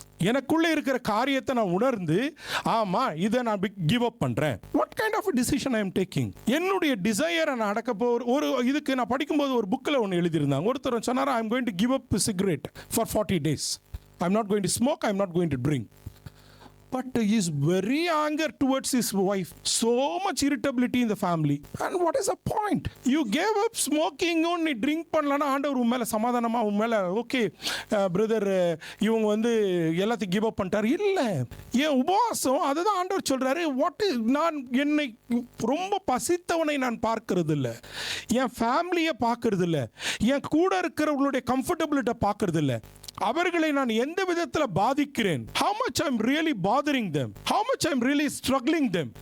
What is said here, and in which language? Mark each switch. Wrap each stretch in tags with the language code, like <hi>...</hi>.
<ta>எனக்குள்ளே இருக்கிற காரியத்தை நான் உணர்ந்து, ஆமாம் இதை நான் கிவ் அப் பண்ணுறேன்.</ta> <en>What kind of decision I am taking?</en> <ta>என்னுடைய டிசையரை நான் அடக்க ஒரு இதுக்கு நான் படிக்கும்போது ஒரு புக்கில் ஒன்று எழுதியிருந்தாங்க. ஒருத்தர் சொன்னார்,</ta> <en>I am going to give up cigarette for 40 days. I am not going to smoke, I am not going to drink. But he is very anger towards his wife. So much irritability in the family. And what is the point? You gave up smoking,</en> <ta>நீ drink பண்ணலன்னா ஆண்டவர் உன் மேலே சமாதானமாக உன் மேலே okay brother இவங்க வந்து எல்லாத்தையும் கிவ் அப் பண்ணிட்டார். இல்லை, என் உபவாசம் அதுதான் ஆண்டவர் சொல்கிறாரு. நான் என்னை ரொம்ப பசித்தவனை நான் பார்க்கறது இல்லை, என் ஃபேமிலியை பார்க்கறது இல்லை, என் கூட இருக்கிறவங்களுடைய கம்ஃபர்டபிலிட்டை பார்க்கறது இல்லை, அவர்களை நான் எந்த விதத்தில் பாதிக்கிறேன்,</ta> <en>how much I'm really bothering them, how much I'm really struggling them.</en>